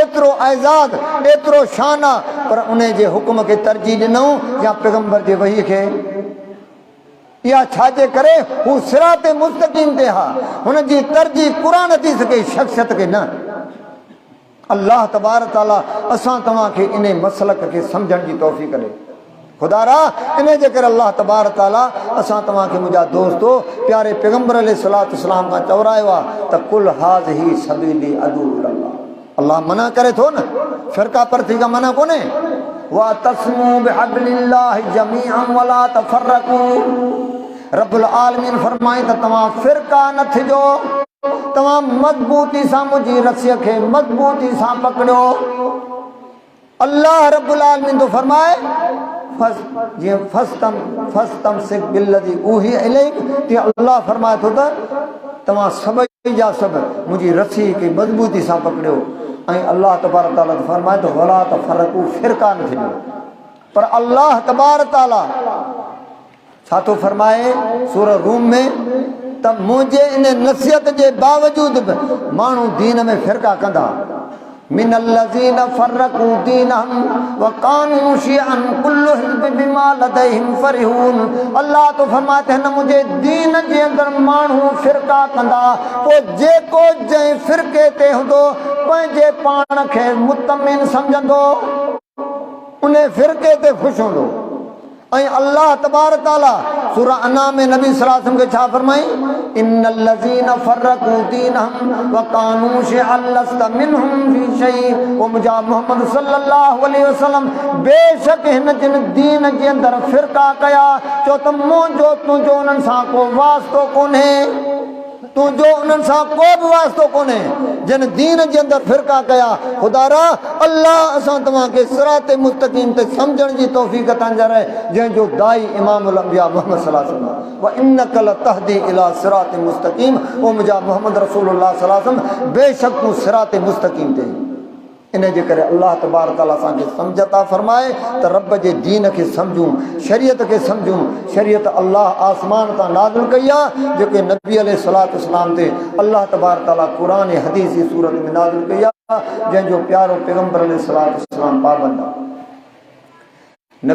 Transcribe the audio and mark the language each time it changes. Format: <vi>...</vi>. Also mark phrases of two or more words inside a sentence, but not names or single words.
<sd>एतिरो ऐज़ाज़, एतिरो शान आहे, पर उन जे हुकुम खे तरजीह ॾिनऊं या पैगंबर जे वही खे, इहा छाजे करे, हू</sd> <ar>صراط مستقيم</ar> <sd>ते हा, हुन जी तरजीह क़ुरान थी सघे, शख़्सियत खे न। अल्लाह तबारक तआला असां तव्हांखे इन मसलक खे सम्झण जी तौफ़ीक़ ॾे। खुदारा इन जे करे अल्लाह तबारक तआला असां तव्हांखे मुंहिंजा दोस्तो प्यारे पैगंबर</sd> <ar>عليه الصلاة والسلام</ar> <sd>खां चवरायो आहे त</sd> <ar>قل هذه سبيلي أدعو إلى الله.</ar> <sd>अल्लाह मना करे थो न, फ़िरका परस्ती खां मना कोन्हे।</sd> <ar>واعتصموا بحبل الله جميعا ولا تفرقوا. رب العالمين</ar> <sd>फरमाए त तव्हां फ़िरका न थिजो, तव्हां मज़बूती सां मुंहिंजी रस्सीअ खे मज़बूती सां पकड़ियो। अल्लाह</sd> <ar>رب العالمين</ar> <sd>तो फरमाए जीअं</sd> <ar>فاستمسك بالذي أوحي إليك,</ar> <sd>तीअं अल्लाह फरमाए थो त तव्हां सभई जा सभु मुंहिंजी रस्सी खे मज़बूती सां पकड़ियो। ऐं अल्लाह तबारक तआला फरमाए थो</sd> <ar>ولا تفرقوا,</ar> <sd>फ़िरका न थिजो। पर अल्लाह तबारक तआला छा थो फरमाए सूरह रूम में त मुंहिंजे इन नसीहत जे बावजूद बि माण्हू दीन में फ़िरका कंदा।</sd> <ar>من الذين فرقوا دينهم وكانوا شيعا كل حزب بما لديهم فرحون.</ar> <sd>अल्लाह तो फरमाए त हिन मुंहिंजे दीन जे अंदरि माण्हू फ़िरका कंदा, पोइ जेको जंहिं फ़िरके ते हूंदो पंहिंजे पाण खे मुतमिन सम्झंदो, उन फ़िरके ते ख़ुशि हूंदो। ऐं अल्लाह तबारक तआला सूरह अनाम में नबी</sd> <ar>صلى الله عليه وسلم</ar> <sd>खे छा फरमाई,</sd> <ar>إن الذين فرقوا دينهم وكانوا شيعا لست منهم في شيء.</ar> <sd>ओ मुंहिंजा मोहम्मद</sd> <ar>صلى الله عليه وسلم,</ar> <sd>बेशक हिन जिन दीन जे अंदरि फ़िरका कया, चो त मुंहिंजो तुंहिंजो उन्हनि सां को वास्तो कोन्हे, तुंहिंजो उन्हनि सां को बि वास्तो कोन्हे, जिन दीन जे अंदरि फ़िरका कया। खुदारा अल्लाह असां तव्हांखे</sd> <ar>صراط مستقيم</ar> <sd>ते सम्झण जी तौफ़ीक़ अता करे, जंहिंजो दाई</sd> <ar>إمام الأنبياء محمد صلى الله عليه وسلم وإنك لتهدي إلى صراط مستقيم.</ar> <sd>ओ मुंहिंजा मोहम्मद</sd> <ar>رسول الله صلى الله عليه وسلم,</ar> <sd>बेशक तूं</sd> <ar>صراط مستقيم</ar> <sd>ते। इन जे करे अल्लाह तबारक तआला असांखे सम्झ अता फरमाए त रब जे दीन खे सम्झूं, शरीयत खे सम्झूं। शरीयत अल्लाह आसमान तां नाज़िल कई आहे, जेके नबी</sd> <ar>عليه الصلاة والسلام</ar> <sd>ते अल्लाह तबारक तआला क़ुरान हदीस जी सूरत में नाज़िल कई आहे, जंहिंजो प्यारो पैगंबर</sd> <ar>عليه الصلاة والسلام</ar> <sd>पाबंद आहे।</sd>